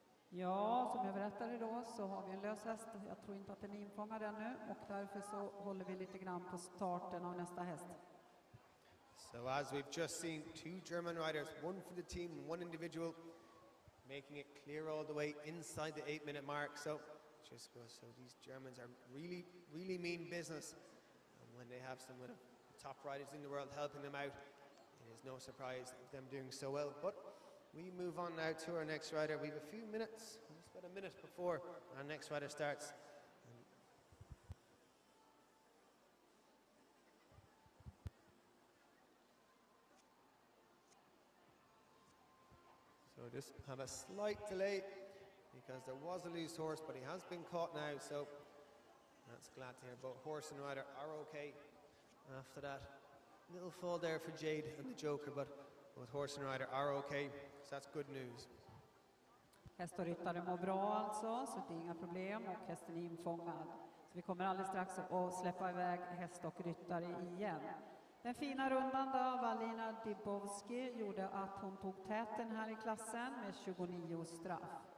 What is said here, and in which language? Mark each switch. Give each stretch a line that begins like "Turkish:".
Swedish: Ja, som jag berättade då så har vi en lös häst. Jag tror inte att den är infångad ännu och därför så håller vi lite grann på starten av nästa häst.
English: So as we've just seen, 2 German riders, one for the team and one individual, making it clear all the way inside the 8-minute mark. So just goes, so these Germans are really mean business. And when they have some of the top riders in the world helping them out, it is no surprise of them doing so well. But we move on now to our next rider. We have a few minutes, just about a minute before our next rider starts. So just have a slight delay because there was a loose horse, but he has been caught now, so that's glad to hear. Both horse and rider are okay after that little fall there for Jade and the Joker, but both horse and rider are okay, so that's good news.
Swedish: Häst och ryttare mår bra alltså, så det är inga problem och hästen är infångad. Så vi kommer alldeles strax att släppa iväg häst och ryttare igen. Den fina rundan då av Alina Dibowski gjorde att hon tog täten här i klassen med 29 straff.